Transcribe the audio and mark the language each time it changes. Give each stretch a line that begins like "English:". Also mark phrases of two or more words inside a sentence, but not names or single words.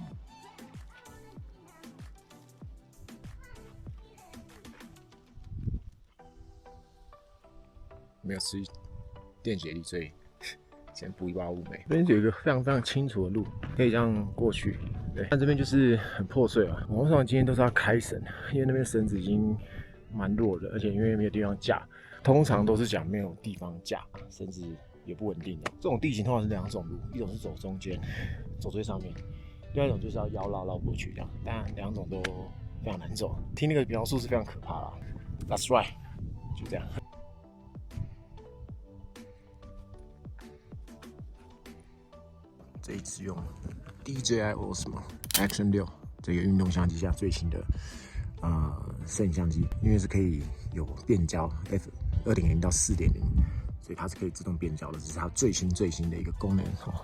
Chinese: 沒有吃電解力，所以先補一把烏梅。這邊有一個非常非常清楚的路，可以這樣過去。對，但這邊就是很破碎啊。網絡上今天都是要開繩，因為那邊繩子已經蠻弱的，而且因為沒有地方架，通常都是講沒有地方架，繩子也不穩定的。這種地形通常是2種路，一種是走中間，走最上面；另外一種就是要腰繞過去這樣。當然2種都非常難走，聽那個描述是非常可怕啦。
English: That's right，
Chinese: 就這樣。這一支用 DJI Osmo Action 6這個運動相機下最新的攝影相機，因為是可以有變焦 f2.0 到4.0，所以它是可以自動變焦的，這是它最新的一個功能哦。